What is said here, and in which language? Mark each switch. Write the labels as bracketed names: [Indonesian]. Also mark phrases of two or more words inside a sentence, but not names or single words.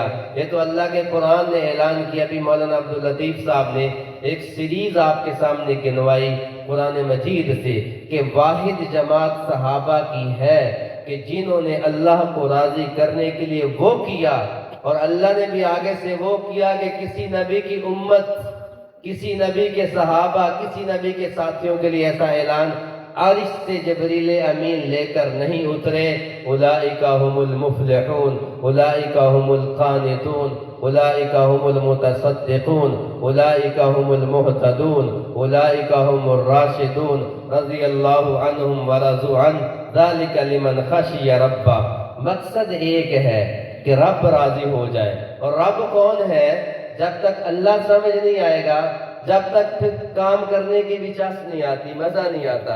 [Urdu] یہ تو اللہ کے قرآن نے اعلان کیا۔ ابھی مولانا عبداللطیف صاحب نے ایک سیریز آپ کے سامنے گنوائی قرآن مجید سے کہ واحد جماعت صحابہ کی ہے کہ جنہوں نے اللہ کو راضی کرنے کے لیے وہ کیا، اور اللہ نے بھی آگے سے وہ کیا کہ کسی نبی کی امت، کسی نبی کے صحابہ، کسی نبی کے ساتھیوں کے لیے ایسا اعلان عرش سے جبریل امین لے کر نہیں اترے۔ [Arabic] اولئک هم المفلحون، اولئک هم القانتون، اولئک هم المتصدقون، اولئک هم المهتدون، اولئک هم الراشدون، رضی اللہ عنہم ورضوا عنہ، ذلک لمن خشی ربہ۔ [Urdu] مقصد ایک ہے کہ رب راضی ہو جائے۔ اور رب کون ہے؟ جب تک اللہ سمجھ نہیں آئے گا، جب تک پھر کام کرنے کی بھی چاس نہیں آتی، مزہ نہیں آتا۔